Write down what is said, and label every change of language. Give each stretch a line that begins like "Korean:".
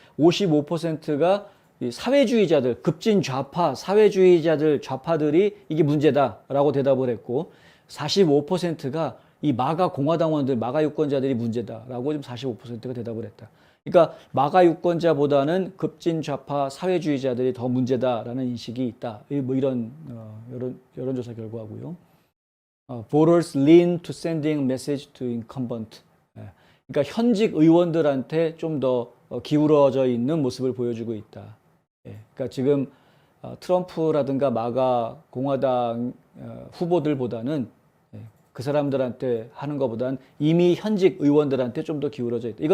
Korean: 55%가 사회주의자들, 급진 좌파, 사회주의자들, 좌파들이 이게 문제다라고 대답을 했고 45%가 이 마가 공화당원들, 마가 유권자들이 문제다라고 지금 45%가 대답을 했다. 그러니까 마가 유권자보다는 급진 좌파 사회주의자들이 더 문제다라는 인식이 있다. 뭐 이런 여론조사 결과고요.
English: Voters lean to sending message to incumbent.
Korean: 그러니까 현직 의원들한테 좀 더 기울어져 있는 모습을 보여주고 있다. 그러니까 지금 트럼프라든가 마가 공화당 후보들보다는 그 사람들한테 하는 것보다는 이미 현직 의원들한테 좀 더 기울어져 있다.